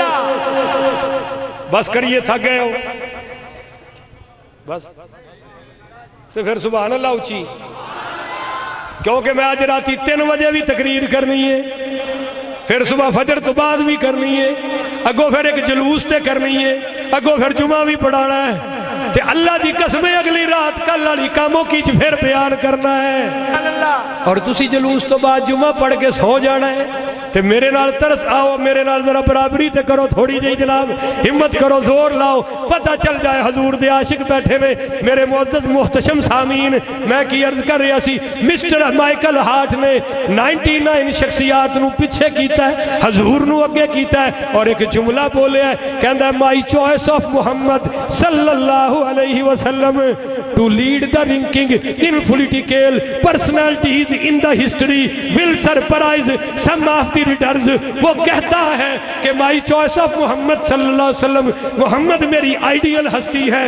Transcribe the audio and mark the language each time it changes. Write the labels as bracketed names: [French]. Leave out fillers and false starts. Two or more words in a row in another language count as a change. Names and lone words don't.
[Punjabi] بس کریے تھک گئے ہو بس، تو پھر [Arabic] سبحان اللہ [Punjabi] اچھی، کیونکہ میں آج راتی 3 بجے بھی تقریر کرنی ہے، پھر صبح فجر تو بعد بھی کرنی ہے، اگو پھر ایک جلوس تے کرنی ہے، اگو پھر جمعہ بھی پڑھانا ہے، تے اللہ دی قسمیں اگلی رات کل والی کاموں کی پھر بیان کرنا ہے، اور تسی جلوس تو بعد جمعہ پڑھ کے سو جانا ہے۔ تے میرے نال ترس آؤ، میرے نال ذرا برابری تے کرو تھوڑی جی جناب، ہمت کرو، زور لاؤ، پتہ چل جائے حضور دے عاشق بیٹھے میں۔ میرے معزز محتشم سامین، میں کی عرض کر رہا سی، مسٹر مائیکل ہارٹ نے 99 شخصیات نو پیچھے کیتا ہے، حضور نو اگے کیتا ہے، اور ایک جملہ بولے ہے، کہندہ ہے [English] My choice of Muhammad [Arabic] صلی اللہ علیہ وسلم [English] to lead the ranking in political personalities in the history will surprise some of the readers. [Urdu] وہ کہتا ہے کہ [English] My choice of Muhammad [Arabic] صلی اللہ علیہ وسلم، [Urdu] محمد میری آئیڈیل ہستی ہے۔